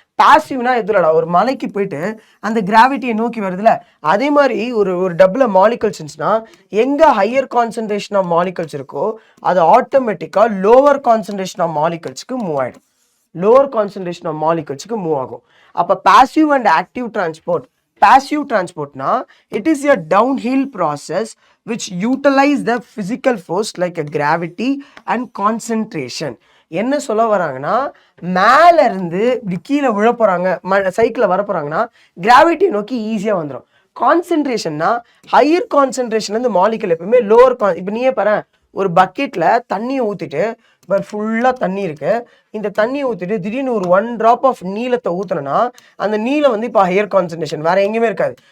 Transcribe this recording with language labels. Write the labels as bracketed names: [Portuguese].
[Tamil] பாசிவ்னா எதுலடா, ஒரு மலைக்கு போயிட்டு அந்த கிராவிட்டியை நோக்கி வருதுல, அதே மாதிரி ஒரு டபுள் மாலிகல்ஸ் இருந்துச்சுன்னா எங்கே ஹையர் கான்சன்ட்ரேஷன் ஆஃப் மாலிகல்ஸ் இருக்கோ அது ஆட்டோமேட்டிக்காக லோவர் கான்சன்ட்ரேஷன் ஆஃப் மாலிகல்ஸ்க்கு மூவ் ஆகிடும். லோவர் கான்சன்ட்ரேஷன் ஆஃப் மாலிகல்ஸ்க்கு மூவ் ஆகும். அப்போ passive and active transport. [English] Passive transport na, it is a downhill process which utilize the physical force like a gravity and concentration. [Tamil] என்ன சொல்ல வராங்கன்னா மேல இருந்து இப்படி கீழே விழ போறாங்க, சைக்கிளில் வர போறாங்கன்னா கிராவிட்டி நோக்கி ஈஸியாக வந்துடும். கான்சென்ட்ரேஷன்னா ஹையர் கான்சென்ட்ரேஷன்லேருந்து மாலிகுல் எப்பவுமே லோவர் இப்போ நீயே பாரு, ஒரு பக்கெட்டில் தண்ணியை ஊற்றிட்டு இப்போ ஃபுல்லாக தண்ணி இருக்குது, இந்த தண்ணியை ஊற்றிட்டு திடீர்னு ஒரு 1 drop ஆஃப் நீளத்தை ஊற்றினா அந்த நீளம் வந்து இப்போ ஹையர் கான்சன்ட்ரேஷன் வேறு எங்கேயுமே இருக்காது.